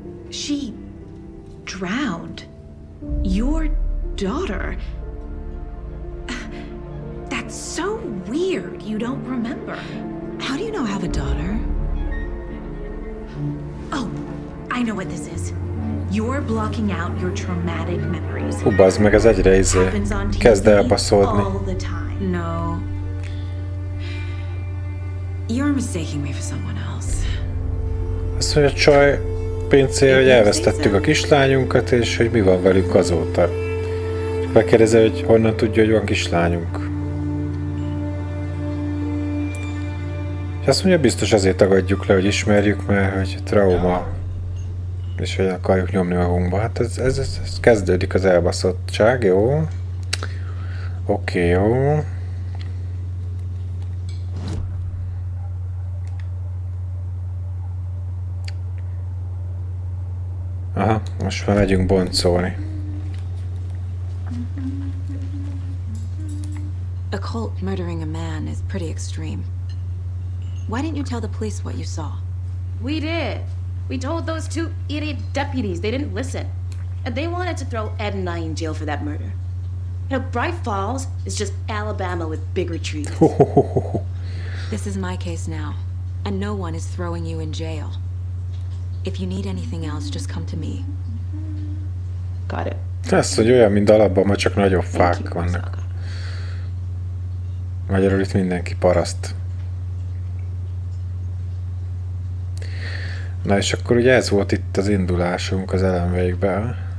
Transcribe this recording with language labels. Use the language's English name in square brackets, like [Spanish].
[English] She drowned. Your daughter. That's so weird you don't remember. How do you know I have a daughter? Oh, I know what this is. You're blocking out your traumatic memories. [Hungarian] Hú, bazd meg, ez egyre kezd elbaszódni. [English] All the time. No. You're mistaking me for someone else. [Hungarian] Azt mondja, csaj pincér, hogy elvesztettük a kislányunkat, és hogy mi van velük azóta. Megkérdezi, hogy honnan tudja, hogy van kislányunk. És azt mondja, biztos azért tagadjuk le, hogy ismerjük, mert hogy trauma, és hogy akarjuk nyomni magunkba. Hát ez kezdődik az elbaszottság, jó? Oké, jó. Aha, most már megyünk boncolni. [English] A cult murdering a man is pretty extreme. Why didn't you tell the police what you saw? We did. We told those two idiot deputies. They didn't listen. And they wanted to throw Ed and I in jail for that murder. You know, Bright Falls is just Alabama with bigger trees. This is my case now, and no one is throwing you in jail. If you need anything else, just come to me. Got it. [Hungarian] Ez, hogy olyan, mint Alabama, csak nagyobb fák vannak. Magyarul itt mindenki paraszt. Na és akkor ugye ez volt itt az indulásunk az Alan Wake-ben.